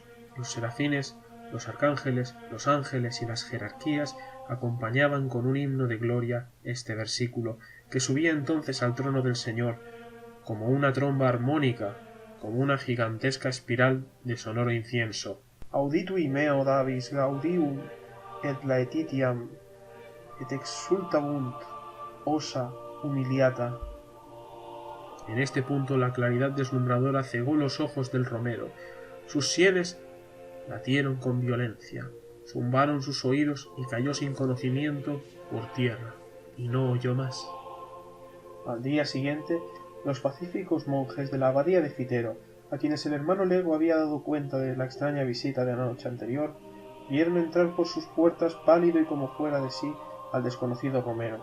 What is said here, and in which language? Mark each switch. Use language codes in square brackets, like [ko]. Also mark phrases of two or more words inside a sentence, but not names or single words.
[es] Los serafines, los arcángeles, los ángeles y las jerarquías acompañaban con un himno de gloria este versículo, que subía entonces al trono del Señor como una tromba armónica, como una gigantesca espiral de sonoro incienso. [la] Auditui meo Davis gaudium et laetitiam et exultabunt osa humiliata. [es] En este punto la claridad deslumbradora cegó los ojos del romero. Sus sienes latieron con violencia, zumbaron sus oídos y cayó sin conocimiento por tierra, y no oyó más. Al día siguiente, los pacíficos monjes de la abadía de Fitero, a quienes el hermano Lego había dado cuenta de la extraña visita de la noche anterior, vieron entrar por sus puertas pálido y como fuera de sí al desconocido romero.